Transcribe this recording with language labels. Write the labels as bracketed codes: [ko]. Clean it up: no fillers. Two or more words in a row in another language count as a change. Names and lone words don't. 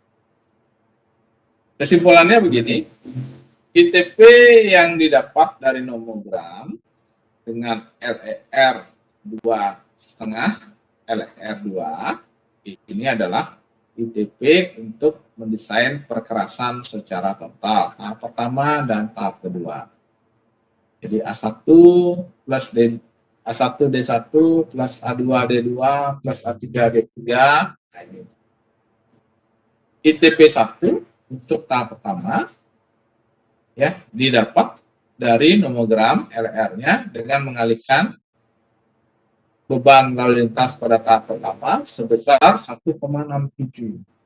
[id] Kesimpulannya begini, ITP yang didapat dari nomogram dengan LER 2,5, LER 2, ini adalah ITP untuk mendesain perkerasan secara total, tahap pertama dan tahap kedua. Jadi A1 plus D, A1 D1 plus A2 D2 plus A3 D3. Nah, ini. ITP 1 untuk tahap pertama ya didapat dari nomogram LR-nya dengan mengalihkan beban lalu lintas pada tahap pertama sebesar 1,67.